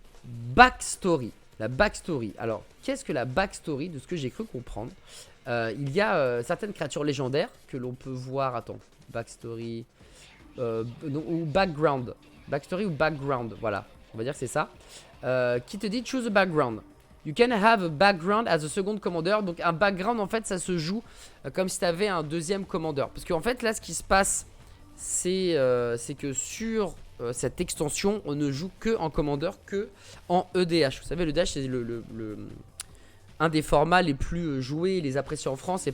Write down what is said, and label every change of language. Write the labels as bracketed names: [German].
[French] backstory. La backstory. Alors, qu'est-ce que la backstory? De ce que j'ai cru comprendre, il y a certaines créatures légendaires que l'on peut voir. Attends, backstory non, ou background. Backstory ou background, voilà. On va dire que c'est ça. Qui te dit [English] choose a background. You can have a background as a second commander. [French] Donc un background, en fait, ça se joue comme si tu avais un deuxième commandeur. Parce qu'en fait, là, ce qui se passe, c'est que sur cette extension, on ne joue que en commandeur, que en EDH. Vous savez, l'EDH, c'est un des formats les plus joués et les appréciés en France.